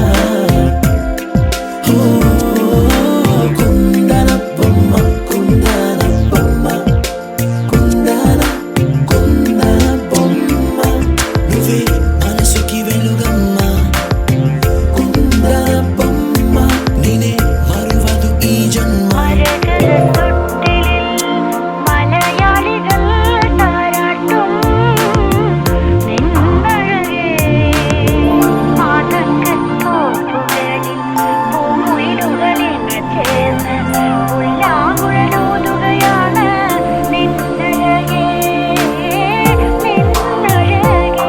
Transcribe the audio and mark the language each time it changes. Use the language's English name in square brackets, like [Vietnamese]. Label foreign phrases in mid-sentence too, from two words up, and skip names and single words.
[Telugu] ఓ కుందన బొమ్మ కుందన బొమ్మ కుందన కుందన బొమ్మ నువ్వే మనసుకి వెలుగమ్మ కుందన బొమ్మ నేనే మరువదు ఈ ജന്മ [Malayalam] മലയാളികൾ താരാട്ടും നിന്നഴകേ മാതങ്കത്തോപ്പുകളിൽ പൂമുയിലുകളിന് ചേർന്ന് ഉല്ലാകുഴലൂതുകയാണ് നിന്നഴകേ നിന്നഴകേ